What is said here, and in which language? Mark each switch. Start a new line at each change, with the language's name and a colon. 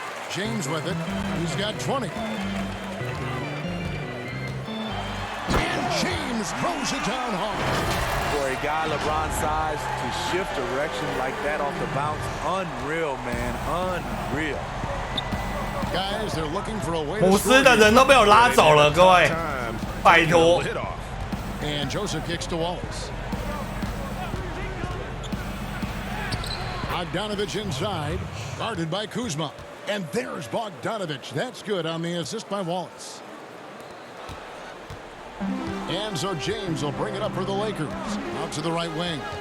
English: James with it. He's got 20. And James throws it down hard. for a guy LeBron's size to shift direction like that off the bounce, unreal, man, unreal. Guys, they're looking for a way
Chinese: 姆斯的人都被我拉走了，各位，拜托。
English: And Joseph kicks to Wallace. Bogdanovich inside, guarded by Kuzma. And there's Bogdanovich. That's good on the assist by Wallace. And so James will bring it up for the Lakers. Out to the right wing.